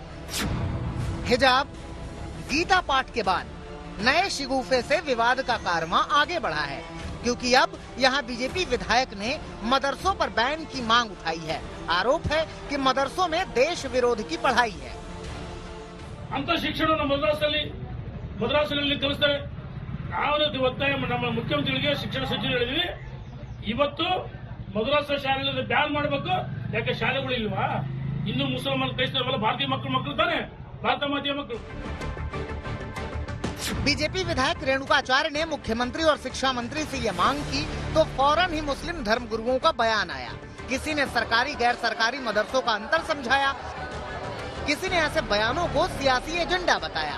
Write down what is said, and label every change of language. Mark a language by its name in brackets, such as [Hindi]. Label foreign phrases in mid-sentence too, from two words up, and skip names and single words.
[Hindi] हिजाब गीता पाठ के बाद नए शिगुफे से विवाद का कारवां आगे बढ़ा है, क्योंकि अब यहां बीजेपी विधायक ने मदरसों पर बैन की मांग उठाई है। आरोप है कि मदरसों में देश विरोध की पढ़ाई है। [Kannada] ಅಂಥ ಶಿಕ್ಷಣ ಮದ್ರಸಗಳಲ್ಲಿ ಕಲಿಸ್ತಾರೆ ನಾವು ಒತ್ತಾಯ ನಮ್ಮ ಮುಖ್ಯಮಂತ್ರಿಗಳಿಗೆ ಶಿಕ್ಷಣ ಸಚಿವರು ಹೇಳಿದ್ವಿ ಇವತ್ತು ಮದ್ರಾಸ ಶಾಲೆಗಳನ್ನು ಬ್ಯಾನ್ ಮಾಡಬೇಕು ಯಾಕೆ ಶಾಲೆಗಳು ಇಲ್ವಾ ಇನ್ನು ಮುಸಲ್ಮಾನ ಕ್ರೈಸ್ತರಲ್ಲ ಭಾರತೀಯ ಮಕ್ಕಳು ತಾನೆ ಭಾರತ ಮಾತೆಯ ಮಕ್ಕಳು। [Hindi] बीजेपी विधायक रेणुकाचार्य ने मुख्यमंत्री और शिक्षा मंत्री से ये मांग की तो फौरन ही मुस्लिम धर्मगुरुओं का बयान आया। किसी ने सरकारी गैर सरकारी मदरसों का अंतर समझाया, किसी ने ऐसे बयानों को सियासी एजेंडा बताया।